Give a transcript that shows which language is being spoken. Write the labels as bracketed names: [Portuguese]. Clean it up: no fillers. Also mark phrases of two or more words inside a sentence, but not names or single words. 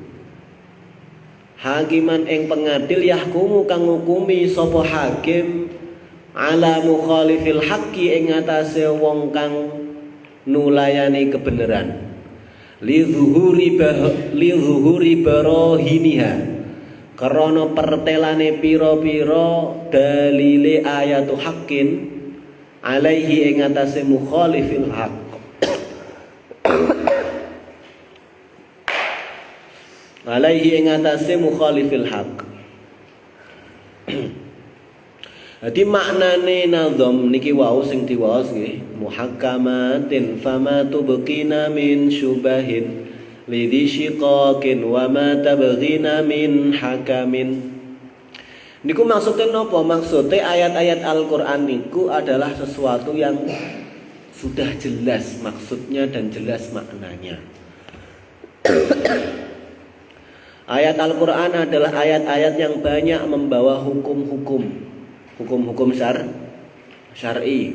[Javanese] Hakiman ing pengadil yahkumu kang ngukumi sapa [Arabic] حاكم على مخالف الحق [Javanese] ing atase wong kang nulayani kebenaran [Arabic] لظهور براهينها [Javanese] karena pertelane pira-pira dalile [Arabic] آية حق عليه [Javanese] ing atase [Arabic] مخالف الحق. Alaihi [Javanese] ing atase [Arabic] مخالف الحق. [Javanese] Dadi maknane nazam niki wau sing diwaos nggih [Arabic] محكمات فما تبقين من شبه لذي شقاق وما تبغين من حكم. [Indonesian] Niku maksudnya napa? Maksudnya ayat-ayat Al-Qur'an niku adalah sesuatu yang sudah jelas maksudnya dan jelas maknanya. Ayat Al-Quran adalah ayat-ayat yang banyak membawa hukum-hukum syar'i.